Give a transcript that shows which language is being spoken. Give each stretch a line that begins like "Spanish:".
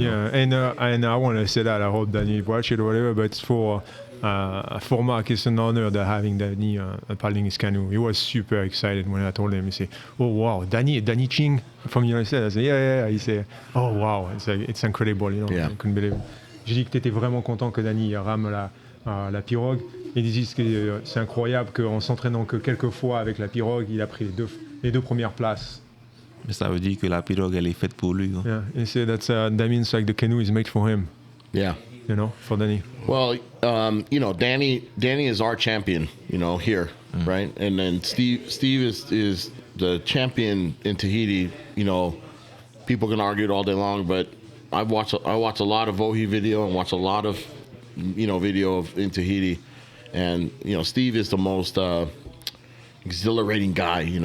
English: And I want to say that I hope Danny watch it or whatever, but for Marc, it's an honor that having Danny paddling his canoe. He was super excited when I told him. He said, "Oh wow, Danny Ching from the United States." I said, "Yeah." He said, "Oh wow, it's incredible." I couldn't believe it.
French: J'ai dit que tu étais vraiment content que Danny rame la pirogue. Et ils disent que c'est incroyable qu'en s'entraînant que quelques fois avec la pirogue, il a pris les deux premières places. Mais ça veut dire que la pirogue, elle est faite pour lui. Quoi.
English: Yeah, he said that means like the canoe is made for him. Yeah. For Danny. Well, Danny is our champion, here, right? And then Steve is the champion in Tahiti. People can argue it all day long, but I watch a lot of Vohi video and watch a lot of video in Tahiti, and Steve is the most exhilarating guy.